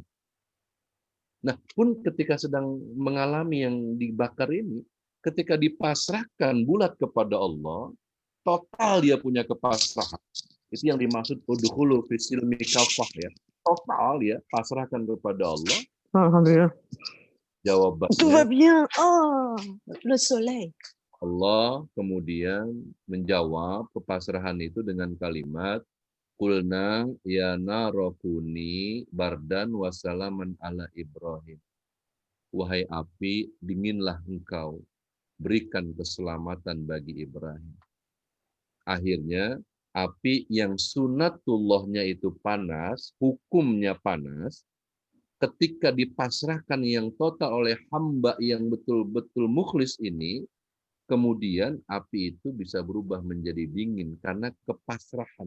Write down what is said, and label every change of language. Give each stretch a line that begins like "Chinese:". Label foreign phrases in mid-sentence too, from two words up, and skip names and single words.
Indonesian: Nah, pun ketika sedang mengalami yang dibakar ini, ketika dipasrahkan bulat kepada Allah, total dia punya kepasrahan. Itu yang dimaksud
Arabic: ادخلوا في السلم كافة
Indonesian: ya. Total ya, pasrahkan kepada Allah. Alhamdulillah. Jawabannya.
French: Tout va bien. Oh, le soleil.
Indonesian: Allah kemudian menjawab kepasrahan itu dengan kalimat
Arabic: قلنا يا نار كوني بردا وسلاما على إبراهيم.
Indonesian: Wahai api, dinginlah engkau, berikan keselamatan bagi Ibrahim. Akhirnya, api yang sunatullahnya itu panas, hukumnya panas, ketika dipasrahkan yang total oleh hamba yang betul-betul mukhlis ini, kemudian api itu bisa berubah menjadi dingin karena kepasrahan.